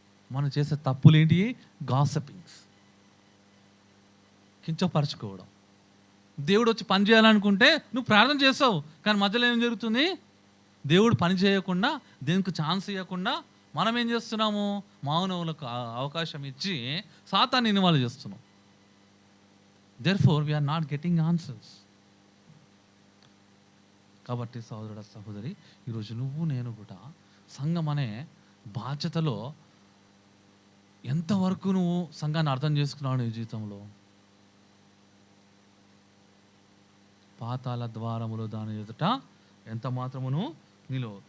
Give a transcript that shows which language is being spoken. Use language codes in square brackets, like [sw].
[te] మనం చేసే తప్పులేంటి, గాసిపింగ్స్, కించపరచుకోవడం. దేవుడు వచ్చి పని చేయాలనుకుంటే నువ్వు ప్రార్థన చేస్తావు, కానీ మధ్యలో ఏం జరుగుతుంది, దేవుడు పని చేయకుండా, దేనికి ఛాన్స్ ఇవ్వకుండా మనం ఏం చేస్తున్నాము, మానవులకు అవకాశం ఇచ్చి సాతాన్ని ఇన్వాల్వ్ చేస్తున్నాం. [en] Therefore, we are not getting answers. [te] కాబట్టి సహోదరుడ సహోదరి, ఈరోజు నువ్వు నేను కూడా సంఘం అనే బాధ్యతలో ఎంతవరకు నువ్వు సంఘాన్ని అర్థం చేసుకున్నావు నీ జీవితంలో. పాతాళ ద్వారములు దాని ఎదుట ఎంత మాత్రమును నీలో.